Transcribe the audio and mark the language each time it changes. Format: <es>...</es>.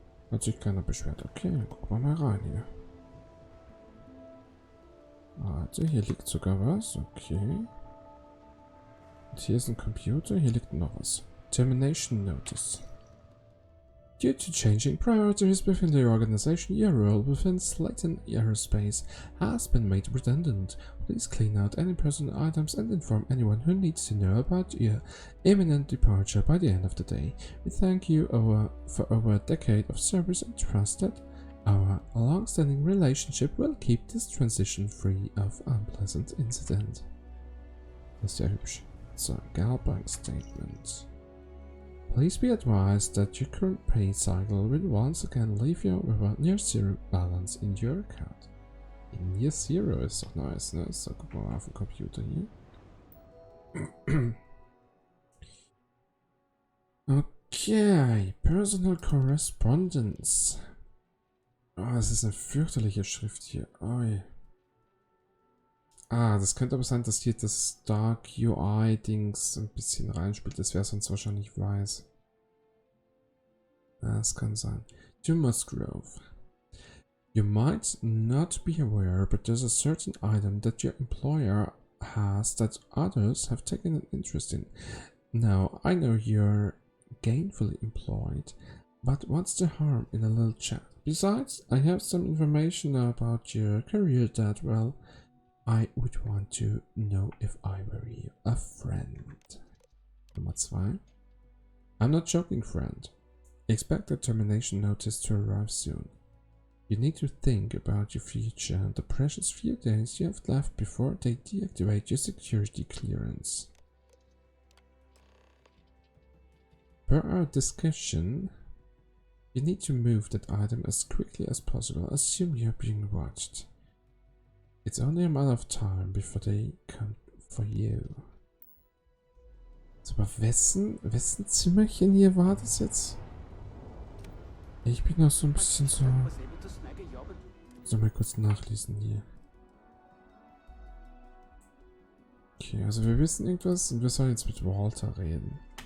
<de>Hat sich keiner beschwert. Okay, dann gucken wir mal rein hier. Warte, hier liegt sogar was. Okay. Und hier ist ein Computer. Hier liegt noch was. Termination Notice.</de> <en>Due to changing priorities within the organization, your role within Slayton Aerospace has been made redundant. Please clean out any personal items and inform anyone who needs to know about your imminent departure by the end of the day. We thank you for over a decade of service and trust that our long-standing relationship will keep this transition free of unpleasant incident.</en> <de>Das ist ja hübsch.</de> <en>So, Bank Statement. Please be advised that your current pay cycle will once again leave you with a near zero balance in your account.</en> <de>Near zero ist doch nice, ne? So, gucken wir mal auf den Computer hier.</de> <en>Okay, Personal Correspondence.</en> <de>Oh, das ist eine fürchterliche Schrift hier. Oi. Ah, das könnte aber sein, dass hier das Dark UI-Dings ein bisschen reinspielt. Das wäre sonst wahrscheinlich weiß. Das kann sein.</de> <en>To Musgrove. You might not be aware, but there's a certain item that your employer has that others have taken an interest in. Now, I know you're gainfully employed, but what's the harm in a little chat? Besides, I have some information about your career that, well, I would want to know if I were you. A friend. Nummer 2. I'm not joking, friend. Expect a termination notice to arrive soon. You need to think about your future and the precious few days you have left before they deactivate your security clearance. Per our discussion, you need to move that item as quickly as possible. Assume you're being watched. It's only a matter of time before they come for you.</en> <de>So, aber wessen Zimmerchen hier war das jetzt? Ich bin noch so ein bisschen so... So, mal kurz nachlesen hier. Okay, also wir wissen irgendwas und wir sollen jetzt mit Walter reden.</de>